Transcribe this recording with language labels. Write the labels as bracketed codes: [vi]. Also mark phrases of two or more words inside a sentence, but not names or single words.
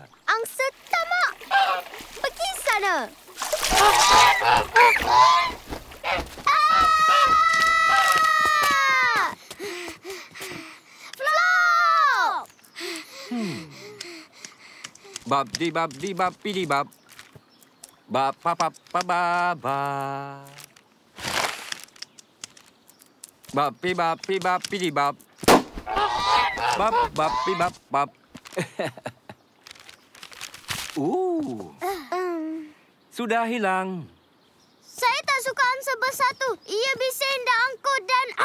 [ms] Angsa tamak. Pergi sana. Flop! Bab-di-bab-di-bab-di-bab. Bab-pa-pa-pa-ba-ba. Bab-pi-bab-pi-bab-pi-di-bab. Bab-bab-pi-bab-bab. Sudah hilang. Saya tak suka angsa besar tu. Ia bising dan angkut dan